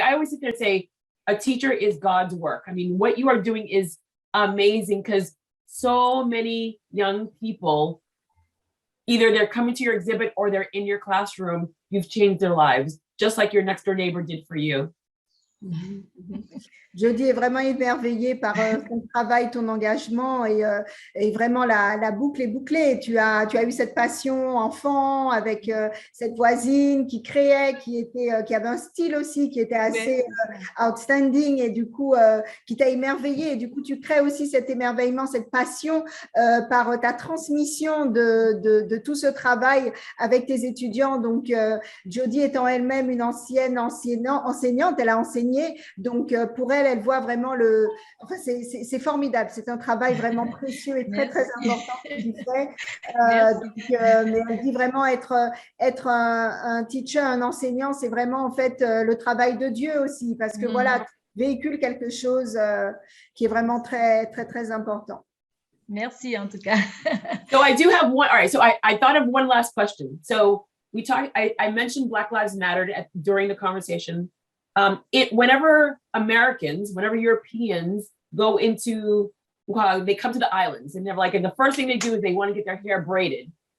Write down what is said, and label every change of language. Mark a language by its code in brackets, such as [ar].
[en] I always sit there and say, a teacher is God's work. I mean, what you are doing is amazing, because so many young people, either they're coming to your exhibit or they're in your classroom, you've changed their lives, just like your next door neighbor did for you. [fr] Jodi est vraiment émerveillée par ton travail, ton engagement, et vraiment la boucle est bouclée. Tu as eu cette passion enfant avec cette voisine qui créait, qui avait un style aussi qui était assez outstanding, et du coup qui t'a émerveillée. Et du coup, tu crées aussi cet émerveillement, cette passion par ta transmission de tout ce travail avec tes étudiants. Donc, Jodi étant elle-même une ancienne enseignante, elle a enseigné. Donc, pour elle voit vraiment enfin, c'est formidable. C'est un travail vraiment précieux et très, très important qu'il fait. Mais elle dit vraiment être un teacher, un enseignant, c'est vraiment en fait le travail de Dieu aussi, parce que voilà, tu véhicules quelque chose qui est vraiment très, très, très important. Merci en tout cas. [en] So I do have one. All right. So I thought of one last question. So we talked, I mentioned Black Lives Matter during the conversation. Whenever Europeans go into, they come to the islands, and they're like, and the first thing they do is they want to get their hair braided.